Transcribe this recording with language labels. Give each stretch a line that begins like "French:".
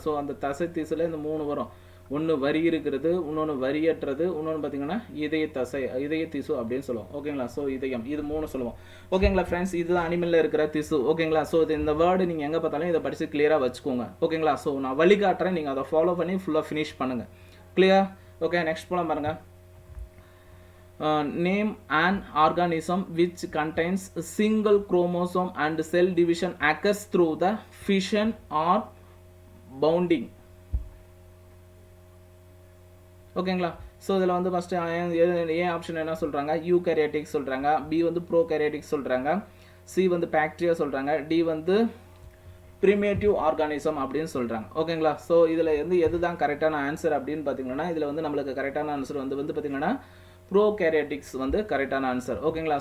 Tamil: So அந்த தசை திசுல இந்த 3 வரும். ஒன்று வரி இருக்கிறது, இன்னொன்று வரியற்றது, இன்னொன்று பார்த்தீங்கன்னா இதய திசு அப்படின்னு சொல்லுவோம். ஓகேங்களா? ஸோ இதயம், இது 3 சொல்லுவோம். ஓகேங்களா ஃப்ரெண்ட்ஸ், இதுதான் அனிமலில் இருக்கிற திசு. ஓகேங்களா? ஸோ இது இந்த வேர்டு நீங்கள் எங்கே பார்த்தாலும் இதை படித்து கிளியராக வச்சுக்கோங்க. ஓகேங்களா? ஸோ நான் வழிகாட்டுறேன், நீங்கள் அதை ஃபாலோ பண்ணி ஃபுல்லாக ஃபினிஷ் பண்ணுங்கள். கிளியர்? ஓகே, நெக்ஸ்ட் போலாம் பாருங்கள்.
English: Name an organism which contains a single chromosome and cell division occurs through the fission or bonding.
Tamil: ஓகேங்களா? ஸோ இதில் வந்து ஃபஸ்ட்டு ஏ ஆப்ஷன் என்ன சொல்கிறாங்க, யூகேரியாட்டிக் சொல்கிறாங்க, பி வந்து ப்ரோகேரியாட்டிக் சொல்கிறாங்க, சி வந்து பாக்டீரியா சொல்கிறாங்க, டி வந்து ப்ரிமேட்டிவ் ஆர்கானிசம் அப்படின்னு சொல்கிறாங்க. ஓகேங்களா? ஸோ இதில் வந்து எது தான் கரெக்டான ஆன்சர் அப்படின்னு பார்த்தீங்கன்னா, இதில் வந்து நம்மளுக்கு கரெக்டான ஆன்சர் வந்து பார்த்திங்கன்னா ப்ரோகேரியாட்டிக்ஸ் வந்து கரெக்டான ஆன்சர். ஓகேங்களா?